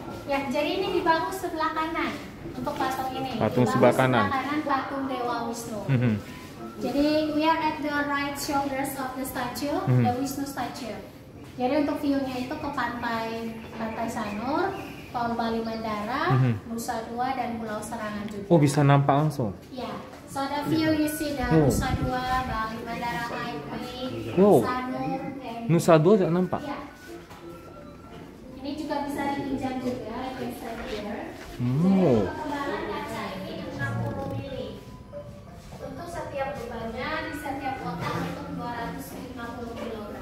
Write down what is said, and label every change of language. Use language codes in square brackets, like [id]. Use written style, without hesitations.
[id] Ya, jadi ini dibangun sebelah kanan untuk patung ini. Patung Dibangun sebelah kanan. patung Dewa Wisnu. [en] Jadi we are at the right shoulders of the statue, the Wisnu statue. [id] Jadi untuk view-nya itu ke pantai Sanur, Paul Bali Mandara, Nusa Dua, dan Pulau Serangan juga. Oh, bisa nampak langsung. [en] Ya, so the view you see the Nusa Dua, Bali Mandara Highway, Wow. Sanur, and [id] Nusa Dua tidak nampak. ya. Ini juga bisa dipinjam juga, [en] like I said here. [id] Jadi Oh. untuk kebalan kaca ini 60 mili. Untuk setiap bebannya di setiap kotak untuk 250 kg.